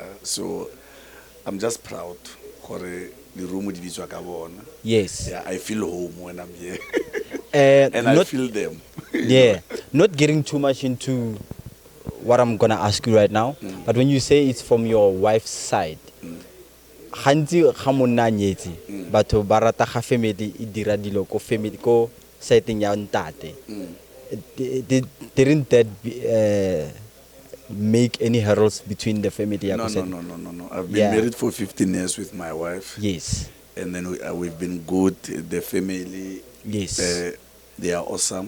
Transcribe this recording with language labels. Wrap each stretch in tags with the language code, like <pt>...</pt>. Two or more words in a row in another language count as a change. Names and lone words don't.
<en>So I'm just proud for the room with Yes. Yeah, I feel home when I'm here. And And I feel them. Yeah, not getting too much into what I'm gonna ask you right now, but when you say it's from your wife's side,</en> <tn>gantsi ga monna nyetse batho ba rata ga family e dira dilo ko family ko side ya ntate.</tn> <en>Didn't that make any hurdles between the family? No. I've been Yeah. married for 15 years with my wife. Yes. And then we've been good. The family, Yes. they are awesome.</en>